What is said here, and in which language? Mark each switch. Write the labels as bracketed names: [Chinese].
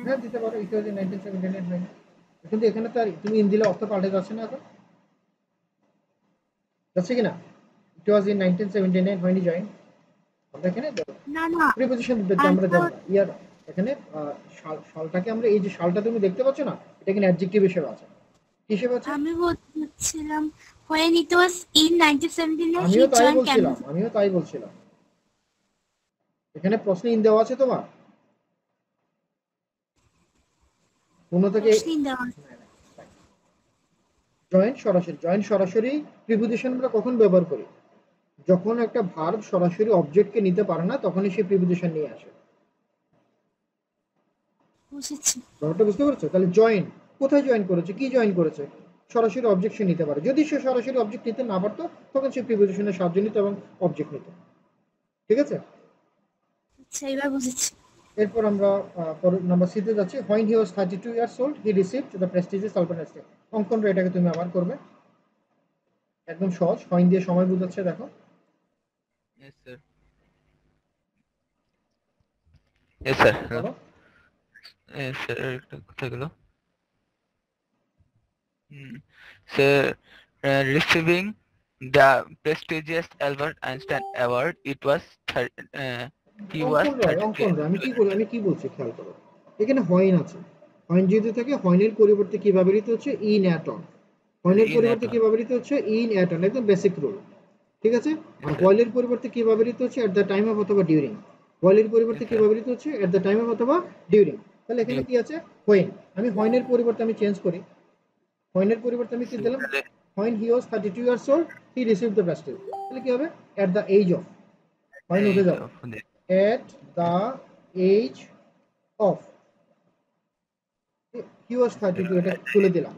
[Bangla] হ্যাঁ দিতে পারো ইট ওয়াজ ইন 1979 হয়, কিন্তু এখানে তো আর তুমি ইন দিলে অর্থ পাল্টে যাচ্ছে না, এখন যাচ্ছে কি না? ইট was in 1979 [English] when he joined, [Bangla] আমরা এখানে না না প্রিপজিশন আমরা দেব না ইয়ার, এখানে শালটাকে আমরা এই যে শালটা তুমি দেখতে পাচ্ছ না, এটা এখানে অ্যাডজেক্টিভ হিসেবে আছে। কি হিসেবে আছে? আমি বলছিলাম [English] when it was in 1979 he [Bangla] আমিও তাই [English] joined [Bangla] বলছিলাম, [English] Cambridge. [Bangla] আমিও তাই বলছিলাম। এখানে প্রশ্ন ইন দেওয়া আছে তোমার কোন থেকে? In দেওয়া আছে। জয়েন্ট সরাসরি প্রিপজিশন আমরা কখন ব্যবহার করি? যখন একটা ভার্ব সরাসরি অবজেক্টকে নিতে পারে না তখনই সে প্রিপজিশন নিয়ে আসে। বুঝেছি। ব্যাপারটা বুঝতে পারছো? তাহলে জয়েন কোথায় জয়েন করেছে, কি জয়েন করেছে? সরাসরি অবজেক্ট সে নিতে পারে। যদি সে সরাসরি অবজেক্ট নিতে না পারতো তখন সে প্রিপজিশনের সাহায্য নিত এবং অবজেক্ট নিত। ঠিক আছে, আচ্ছা এবার বুঝেছি। এরপর আমরা নাম্বার সি তে যাচ্ছি। [English] when he was 32 years old he received the prestigious Albert Einstein। [Bangla] অঙ্কনটা এটাকে তুমি আবার করবে, একদম সহজ। when দিয়ে সময় বোঝাচ্ছে, দেখো [English] Yes, sir. Yes, sir. [Bangla] বলো। [English] Yes, sir. [Bangla] একটা কোথায় গেল? [English] Sir, receiving the prestigious Albert Einstein Award, it was he was [Bangla] অঙ্কন আমি কি বলছি খেয়াল করো, এখানে হয়ন আছে। হয়ন যদি থাকে হয়নের পরিবর্তে কি ব্যবহৃত হচ্ছে? In at on. হয়নের [English] In [Bangla] পরিবর্তে [English] at [Bangla] কি ব্যবহৃত হচ্ছে? ইন অ্যাট অন, একদম বেসিক রুল। ঠিক আছে, আর হোয়াইলের পরিবর্তে কি ব্যবহৃত হচ্ছে? এট দ্য টাইম অফ অথবা ডিউরিং। হোয়াইলের পরিবর্তে কি ব্যবহৃত হচ্ছে? এট দ্য টাইম অফ অথবা ডিউরিং। তাহলে এখানে কি আছে? হোয়েন। আমি হয়নের পরিবর্তে আমি চেঞ্জ করি, হয়নের পরিবর্তে আমি কি দিলাম? [English] when he was 32 years old he received the prestige। [Bangla] তাহলে কি হবে? [English] at the age of, [Bangla] হয়ন উঠে যাবে, [English] at the age of he was 32, [Bangla] এটা তুলে দিলাম।